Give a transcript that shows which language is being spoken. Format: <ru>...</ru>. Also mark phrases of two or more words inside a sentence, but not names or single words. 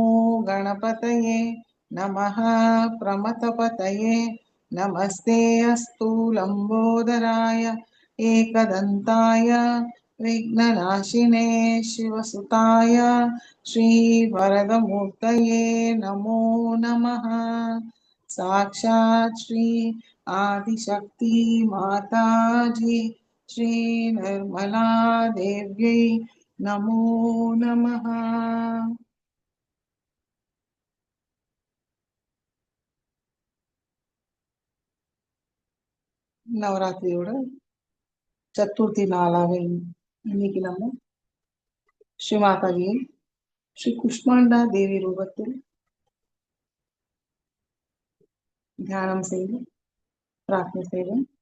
<sa>गणपतये नमः प्रमथपतये नमस्ते अस्तु लम्बोदराय एकदन्ताय विघ्ननाशिने शिवसुताय श्रीवरदमूर्तये नमो नमः साक्षात् श्री आदिशक्ति माताजी श्री निर्मला देव्यै नमो नमः</sa> <ta>நவராத்திரியோட சதுர்த்தி நாளாக இன்னைக்கு நம்ம ஸ்ரீ மாதாஜியை ஸ்ரீ குஷ்மாண்டா தேவி ரூபத்தில் தியானம் செய்து பிரார்த்தனை செய்வோம்.</ta>